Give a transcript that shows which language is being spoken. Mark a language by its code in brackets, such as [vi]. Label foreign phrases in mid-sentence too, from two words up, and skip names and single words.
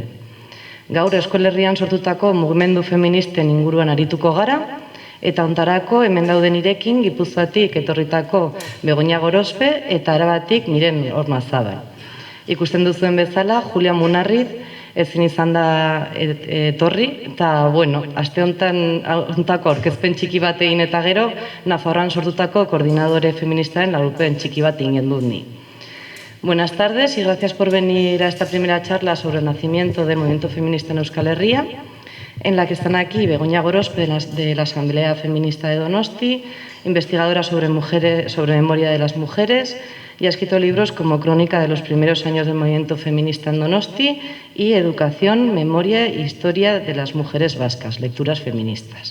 [eu] Gaur Euskal Herrian sortutako mugimendu feministen inguruan arituko gara, eta ontarako hemen dauden irekin Gipuzkoatik etorritako Begoña Gorospe eta Arabatik Miren Ormazabal. Ikusten duzuen bezala, Julia Munarriz ezin izan da etorri, eta aste hontako aurkezpen txiki bat egin eta gero, Nafarroan sortutako koordinadore feministaren laburpen txiki bat egin dut ni. [es] Buenas tardes y gracias por venir a esta primera charla sobre el nacimiento del movimiento feminista en Euskal Herria, en la que están aquí Begoña Gorospe de la Asamblea Feminista de Donosti, investigadora sobre memoria de las mujeres, y ha escrito libros como Crónica de los primeros años del movimiento feminista en Donosti y Educación, Memoria e Historia de las mujeres vascas, lecturas feministas.